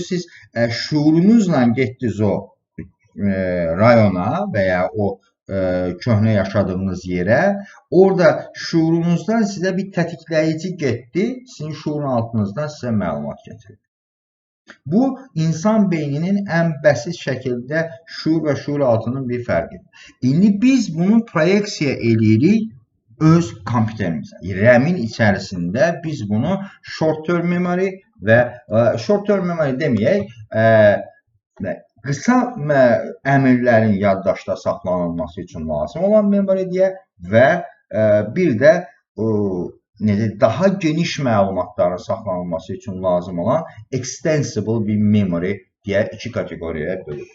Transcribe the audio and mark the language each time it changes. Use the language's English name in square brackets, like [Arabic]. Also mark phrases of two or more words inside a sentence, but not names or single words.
[Azerbaijani] Siz şuurunuzla getdiniz o rayona və ya o köhnə yaşadığınız yerə, orada şuurunuzdan sizə bir tətikləyici getdi, sizin şuurun altınızdan sizə məlumat gətirir. Bu, insan beyninin ən bəsit şəkildə şuur və şuur altının bir fərqidir. İndi biz bunu proyeksiya edirik öz kompüterimizə. RAM-in içərisində biz bunu [English] short term memory [Azerbaijani] və [English] short term memory [Azerbaijani] deməyək, qısa əmrlərin yaddaşda saxlanılması üçün lazım olan memory deyə və bir də daha geniş məlumatların saxlanılması üçün lazım olan extensible bir memory deyə iki kateqoriyaya bölünür.